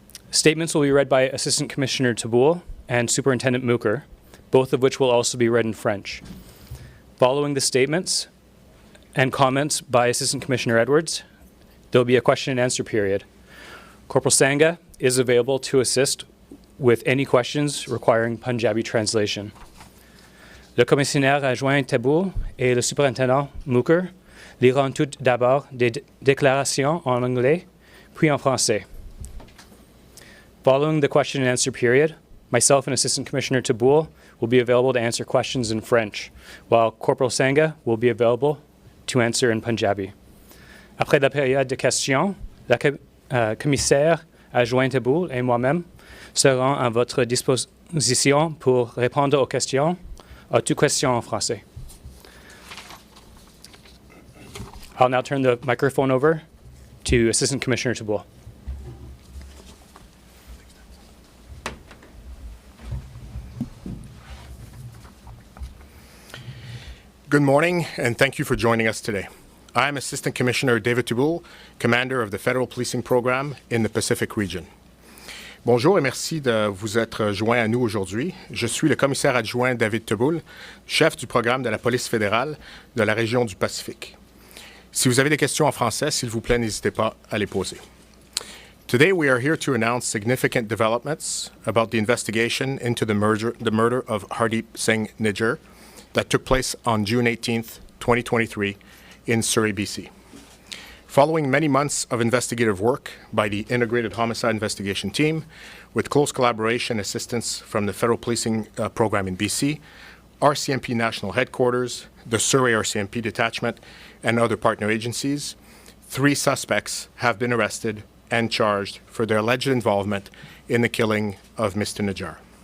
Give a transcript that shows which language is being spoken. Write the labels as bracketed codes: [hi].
[en] Statements will be read by Assistant Commissioner Tabould and Superintendent Mukher, both of which will also be read in French. Following the statements and comments by Assistant Commissioner Edwards, there will be a question and answer period. Corporal Sangha is available to assist with any questions requiring Punjabi translation. [fr] Le commissaire adjoint Tabould et le superintendent Mukher liront tout d'abord des déclarations en anglais, puis en français. [en] Following the question and answer period, myself and Assistant Commissioner Tabould will be available to answer questions in French, while Corporal Sangha will be available to answer in Punjabi. [fr] Après la période de questions, la commissaire adjoint Tabould et moi-même seront à votre disposition pour répondre aux questions, à toutes questions en français. [en] I'll now turn the microphone over to Assistant Commissioner Tabould. Good morning, and thank you for joining us today. I am Assistant Commissioner David Tabould, Commander of the Federal Policing Program in the Pacific Region. [fr] Bonjour et merci de vous être joint à nous aujourd'hui. Je suis le commissaire adjoint David Tabould, chef du programme de la police fédérale de la région du Pacifique. Si vous avez des questions en français, s'il vous plaît, n'hésitez pas à les poser. [en] Today we are here to announce significant developments about the investigation into the murder of Hardeep Singh Nijjar that took place on June 18th, 2023 in Surrey, BC. Following many months of investigative work by the Integrated Homicide Investigation Team, with close collaboration and assistance from the Federal Policing Program in BC, RCMP National Headquarters, the Surrey RCMP Detachment, and other partner agencies, 3 suspects have been arrested and charged for their alleged involvement in the killing of Mr. Nijjar.